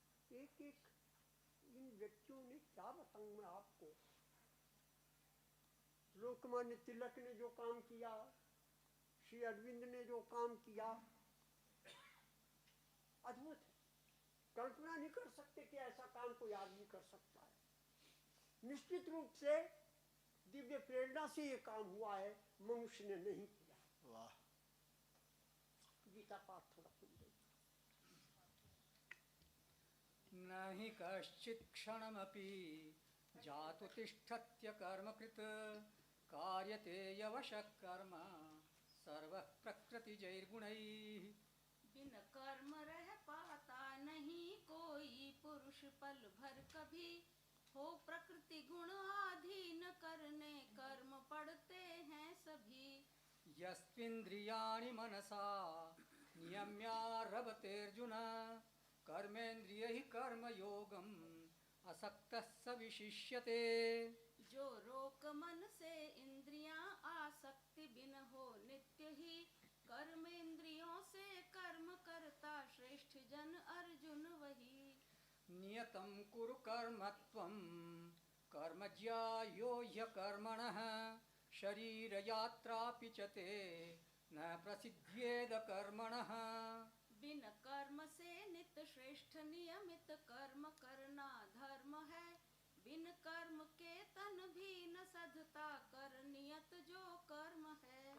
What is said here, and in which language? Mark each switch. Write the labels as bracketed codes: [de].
[hi] एक एक इन व्यक्तियों ने क्या बताऊं मैं आपको, लोकमान्य तिलक ने जो काम किया, श्री अरविंद ने जो काम किया, अद्भुत है। कल्पना नहीं कर सकते कि ऐसा काम कोई आदमी कर सकता है। निश्चित रूप से दिव्य प्रेरणा से ये काम हुआ है, मनुष्य ने नहीं किया। वाह। गीता पाठ थोड़ा सुन लीजिए। [sa] नहि कश्चित् क्षणमपि जातु तिष्ठत्य कर्मकृत् कार्यते यवशः कर्म सर्वः प्रकृतिजैर्गुणैः। [hi] बिन कर्म रह पाता नहीं कोई पुरुष पल भर कभी, हो प्रकृति गुण आधीन करने कर्म पड़ते हैं सभी। [sa] यस्त्विन्द्रियाणि मनसा नियम्यारभतेऽर्जुन कर्मेन्द्रियैः कर्मयोगम् असक्तः स विशिष्यते। [hi] जो रोक मन से इंद्रियां आसक्ति बिन हो नित्य ही, कर्मेंद्रियों से कर्म करता श्रेष्ठ जन अर्जुन वही। [sa] नियतं कुरु कर्म त्वं कर्म ज्यायो ह्यकर्मणः शरीरयात्रापि च ते न प्रसिद्ध्येद कर्मणः। [hi] बिन कर्म से नित श्रेष्ठ नियमित कर्म करना धर्म है, बिन कर्म के तन भी न सधता कर नियत जो कर्म है।